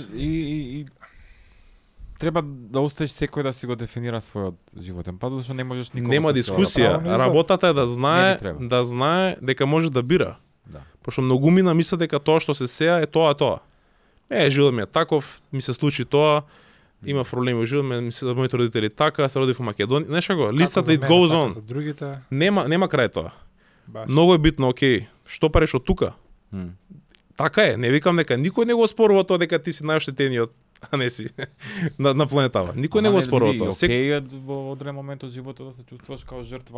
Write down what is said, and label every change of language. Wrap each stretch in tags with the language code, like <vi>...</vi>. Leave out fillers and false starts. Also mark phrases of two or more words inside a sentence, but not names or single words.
<mk>И треба да оставиш секој да си го дефинира својот животен пат, зашто не можеш никога. Нема дискусија. Работата е да Не знае, ни дека може да бира. Да. Пошто многумина мислат дека тоа што се сеја е тоа. Живот ми е таков, ми се случи тоа, има проблеми во живот ми, мислам да моите родители така, се родив во Македонија. Знаеш како, листата</mk> <en>it goes on.</en> <mk>За другите, Нема крај тоа. баш. Многу е битно, окей, што пареш од тука? Така е, не викам дека никој не го спорува тоа дека ти си најоштетениот, а не си на планетава. Никој не го спорува тоа. Окей е во одреден момент од животот да се чувствуваш како жртва.</mk>